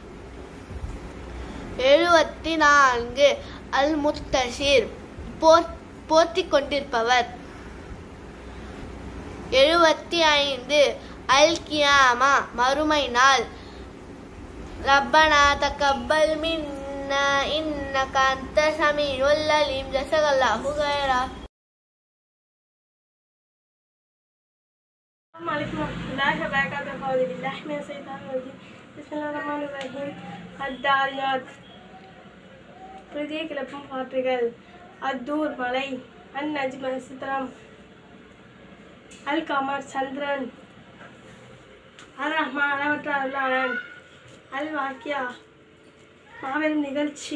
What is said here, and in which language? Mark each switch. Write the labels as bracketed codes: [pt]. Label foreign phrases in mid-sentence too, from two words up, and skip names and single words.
[ta] 74 அல் முத்தஷிர் போர்த்தி கொண்டிருப்பவர். 75 அல் கியாமா மறுமை நாள். [ar] ربنا تقبل منا إنك أنت السميع العليم. جزاك الله خيرا. السلام عليكم ورحمة الله وبركاته. أعوذ بالله من الشيطان الرجيم. بسم الله الرحمن الرحيم. الداريات [ta] புழுதியை கிளப்பும் காற்றுகள். அத்தூர் மலை. அந்நஜ்ம் நட்சத்திரம். அல் கமர் சந்திரன். அர் ரஹ்மான் அளவற்ற அருளாளன். அல் வாக்கியா மாபெரும் நிகழ்ச்சி.